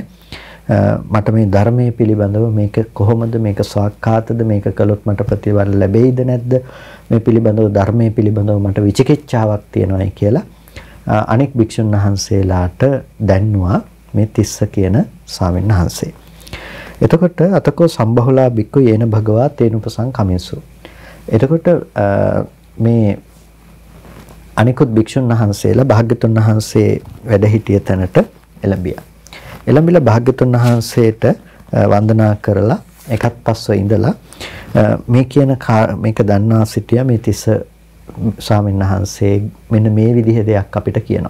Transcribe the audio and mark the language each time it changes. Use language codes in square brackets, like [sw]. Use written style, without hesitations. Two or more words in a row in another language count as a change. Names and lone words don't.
[si] මට මේ ධර්මයේ පිළිබඳව මේක කොහොමද මේක ස්වාක්ඛාතද මේක කළොත් මට ප්‍රතිඵල ලැබෙයිද නැද්ද මේ පිළිබඳව ධර්මයේ පිළිබඳව මට විචිකිච්ඡාවක් තියෙනවායි කියලා අනෙක් භික්ෂුන් වහන්සේලාට දැන්නවා මේ තිස්ස කියන ස්වාමීන් වහන්සේ. [pi] එතකොට අතකෝ සම්බහුලා බික්කු යේන භගවා තේනුපසං කමින්සු. [si] එතකොට මේ අනිකුත් භික්ෂුන් වහන්සේලා භාග්‍යතුන් වහන්සේ වැඩ සිටිය තැනට එළඹියා. එළඹිලා භාග්‍යතුන් වහන්සේට වන්දනා කරලා එකත් පස්ව ඉඳලා මේ කියන මේක දන්වා සිටියා මේ තිස්ස ස්වාමීන් වහන්සේ මෙන්න මේ විදිහේ දෙයක් අපිට කියනවා.